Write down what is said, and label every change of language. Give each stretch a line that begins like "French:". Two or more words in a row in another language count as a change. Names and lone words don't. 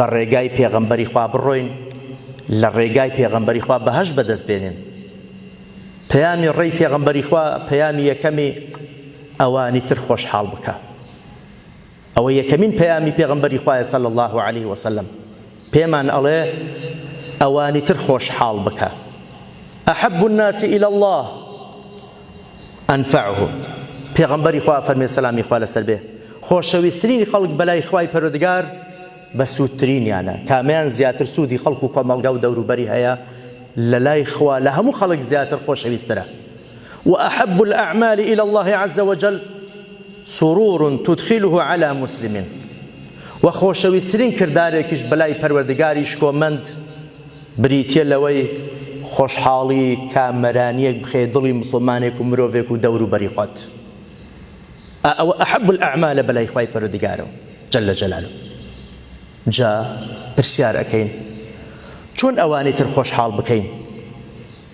Central Kurdish: ڕێگای پێغەمبەری خوا بڕۆین لە ڕێگای پێغەمبەری خوا بەهەشت بەدەست بێنین پەیامی ڕێی پێغەمبەری خوا پەیامی یەکەمی ئەوانی تر خۆشحاڵ بکە ئەوە یەکەمین پەیامی پێغەمبەری خوایە
Arabic: صلی الله عليه وسلم
Central Kurdish: پێمان ئەڵێ ئەوانی تر خۆشحاڵ بکە
Arabic: أحب الناس إلى الله
Central Kurdish: أنفعهم پێغەمبەری خوا فەرمێ سەلامی خوا لەسەر بێ خۆشەویستترینی خەڵک بەلای خوای پەروەردگار بە سوودترینیانە کامیان زیاتر سوودی خەڵک و کۆمەڵگا و دەوروبەری هەیە لە لای خوا لە هەموو خەڵک زیاتر خۆشەویستترە
Arabic: وأحب الأعمال إلى الله عز وجل سرور تدخله على مسلم
Central Kurdish: وخۆشەویستترین کردارێکیش بەلای پەروەردگاری شکۆمەند بریتیە لەوەی خۆشحاڵی کامەرانیەک بخێ دڵی مسلمانێک و مرۆڤێک و دەوروبەری خۆت ئەوە
Arabic: ئەحەب الأعمال
Central Kurdish: بەلای خوای پەروەردگارەوە
Arabic: جل جلاله
Central Kurdish: جا پرسیار ئەکەین چۆن ئەوانەی تر خۆشحاڵ بکەین